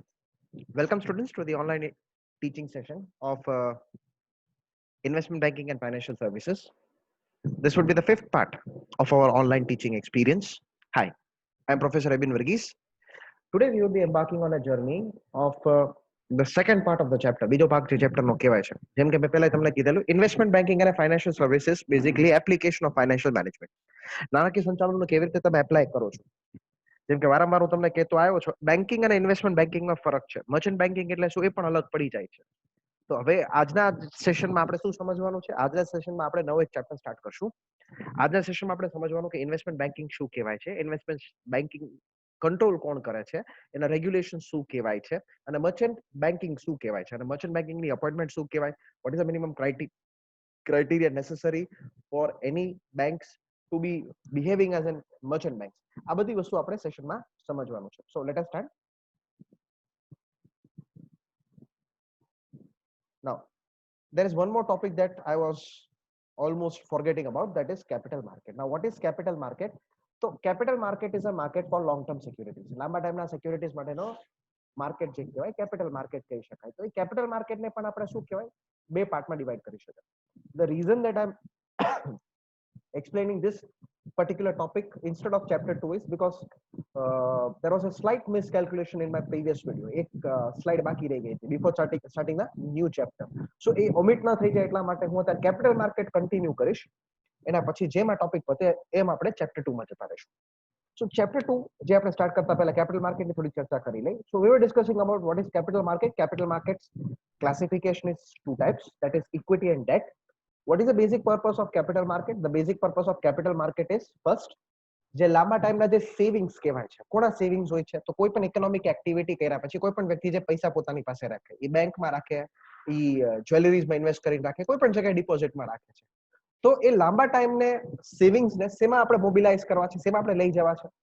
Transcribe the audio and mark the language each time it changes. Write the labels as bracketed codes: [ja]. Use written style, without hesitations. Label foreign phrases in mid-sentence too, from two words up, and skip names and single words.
[en] Welcome, students, to the online teaching session of investment banking and financial services. This would be the fifth part of our online teaching experience. Hi, I'm Professor Abin Verghese. Today, we will be embarking on a journey of the second part of the chapter. [gu] બીજો ભાગ જે chapter નો કહેવાય છે. જેમ કે મેં પહેલા તમને કીધેલું, [en] investment banking and financial services, basically application of financial management. [gu] નાણાકીય સંચાલનનો કેવી રીતે તમે એપ્લાય કરો છો? જેમ કે વારંવાર હું તમને કહેતો આવ્યો છું, બેન્કિંગ અને [en] investment bankingમાં [gu] ફરક છે. [en] merchant banking [gu] એટલે શું, એ પણ અલગ પડી જાય છે. તો હવે આજના સેશનમાં આપણે શું સમજવાનું છે? આજના સેશનમાં આપણે નવો એક [en] chapter start [gu] કરશું. આજના સેશનમાં આપણે સમજવાનું કે [en] investment banking [gu] શું કહેવાય છે, [en] investment banking control [gu] કોણ કરે છે, એના રેગ્યુલેશન શું કહેવાય છે, અને [en] merchant banking [gu] શું કહેવાય છે, અને [en] merchant bankingની appointment [gu] શું કહેવાય, [en] what is the minimum criteria necessary for any banks to be behaving as an merchant banks. [gu] આ બધી વસ્તુ આપણે સેશનમાં સમજવાનું છે. [en] So let us start. Now, there is one more topic that I was almost forgetting about, that is capital market. Now, what is capital market? So capital market is a market for long term securities. [gu] લાંબા ટાઈમના securities માટેનો માર્કેટ જે કહેવાય [en] capital market [gu] કહી શકાય. તો એ [en] capital marketને [gu] પણ આપણે શું કહેવાય, બે પાર્ટમાં ડિવાઈડ કરી શકાય. [en] The reason that I'm explaining this particular topic instead of chapter 2 is because there was a slight miscalculation in my previous video. [gu] એક slide બાકી રહી ગઈ હતી [en] before starting the new chapter. [gu] So એ omit ના થઈ જાય એટલા માટે હું અત્યારે [en] capital market continue [gu] કરીશ. એના પછી જેમ આ ટોપિક પતે એમ આપણે chapter 2 માં જતા રહીશું. So chapter 2 જે આપણે સ્ટાર્ટ કરતા પહેલા [en] capital market [gu] ની થોડી ચર્ચા કરી લઈ. [en] So we were discussing about what is capital market. Capital markets classification is two types, that is equity and debt. What is the basic purpose of capital market? The basic purpose of capital market is first, [gu] જે લાંબા ટાઈમના જે સેવિંગ્સ કહેવાય છે, કોના સેવિંગ્સ હોય છે? તો કોઈ પણ [en] economic activity [gu] કર્યા પછી કોઈ પણ વ્યક્તિ જે પૈસા પોતાની પાસે રાખે, એ બેંકમાં રાખે, એ જ્વેલરીઝમાં ઇન્વેસ્ટ કરીને રાખે, કોઈ પણ જગ્યાએ ડિપોઝિટમાં રાખે છે. તો એ લાંબા ટાઈમને સેવિંગ્સને શેમાં આપણે મોબિલાઇઝ કરવા છે, શેમાં આપણે લઈ જવા છે?